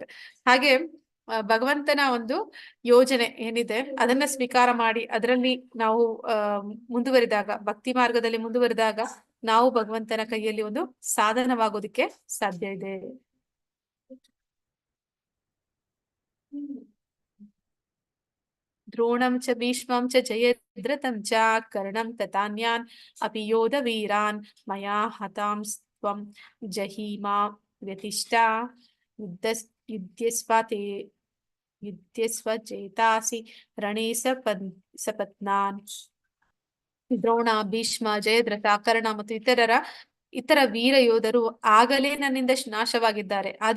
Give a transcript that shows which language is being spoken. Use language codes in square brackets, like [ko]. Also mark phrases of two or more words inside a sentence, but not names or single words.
[kn] ಹಾಗೆ ಭಗವಂತನ ಒಂದು ಯೋಜನೆ ಏನಿದೆ ಅದನ್ನ ಸ್ವೀಕಾರ ಮಾಡಿ ಅದರಲ್ಲಿ ನಾವು ಮುಂದುವರಿದಾಗ, ಭಕ್ತಿ ಮಾರ್ಗದಲ್ಲಿ ಮುಂದುವರಿದಾಗ ನಾವು ಭಗವಂತನ ಕೈಯಲ್ಲಿ ಒಂದು ಸಾಧನವಾಗೋದಕ್ಕೆ ಸಾಧ್ಯ ಇದೆ. [sa] ದ್ರೋಣಂ ಚ ಭೀಷ್ಮಂ ಚ ಜಯದ್ರಥಂ ಚ ಕರ್ಣಂ ತಥಾನ್ಯಾನ್ ಅಪಿ ಯೋಧ ವೀರಾನ್ ಮಯಾ ಹತಾಂಸ್ತ್ವಂ ಜಹೀಮಾ ವ್ಯತಿಷ್ಠ ಯುದ್ಧಸ್ವ ಚೇತಾಸಿ ರಣೇ ಸಪತ್ನಾನ್. [kn] ದ್ರೋಣ, ಭೀಷ್ಮ, ಜಯದ್ರಥ, ಕರ್ಣ ಮತ್ತು ಇತರ ವೀರ ಯೋಧರು ಆಗಲೇ ನನ್ನಿಂದ ನಾಶವಾಗಿದ್ದಾರೆ.